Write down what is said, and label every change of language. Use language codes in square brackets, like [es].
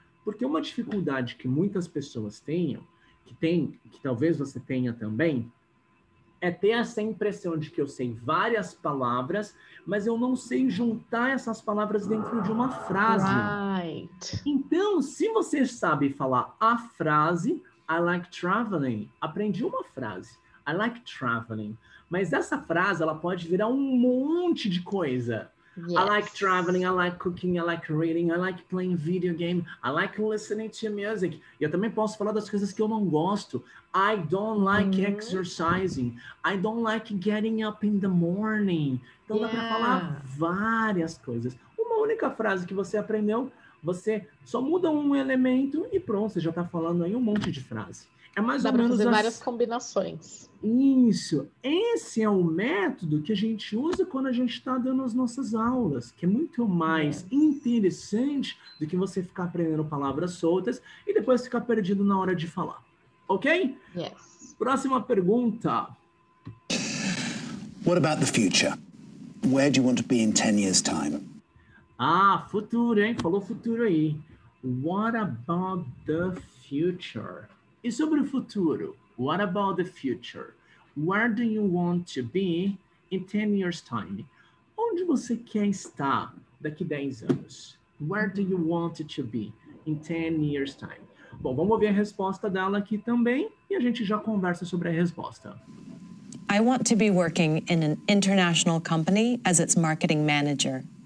[pt] Porque uma dificuldade que muitas pessoas tenham, que talvez você tenha também, é ter essa impressão de que eu sei várias palavras, mas eu não sei juntar essas palavras dentro de uma frase. [en] Right. [pt] Então, se você sabe falar a frase, [en] I like traveling, [pt] aprendi uma frase, I like traveling. Mas essa frase, ela pode virar um monte de coisa. [en] Yes. I like traveling, I like cooking, I like reading, I like playing video game, I like listening to music. [pt] E eu também posso falar das coisas que eu não gosto. [en] I don't like exercising. I don't like getting up in the morning. [pt] Então dá para falar várias coisas. Uma única frase que você aprendeu, você só muda um elemento e pronto, você já está falando aí um monte de frase. É mais Dá ou para menos fazer várias combinações. Isso. Esse é o método que a gente usa quando a gente está dando as nossas aulas, que é muito mais interessante do que você ficar aprendendo palavras soltas e depois ficar perdido na hora de falar. Ok? [en] Yes. [pt] Próxima pergunta. [en] What about the future? Where do you want to be in 10 years' time? [pt] Ah, futuro, hein? Falou futuro aí. [en] What about the future? [pt] E sobre o futuro? [en] What about the future? Where do you want to be in 10 years' time? [pt] Onde você quer estar daqui 10 anos? [en] Where do you want to be in 10 years' time? [pt] Bom, vamos ver a resposta dela aqui também e a gente já conversa sobre a resposta. [en] I want to be working in an international company as its marketing manager.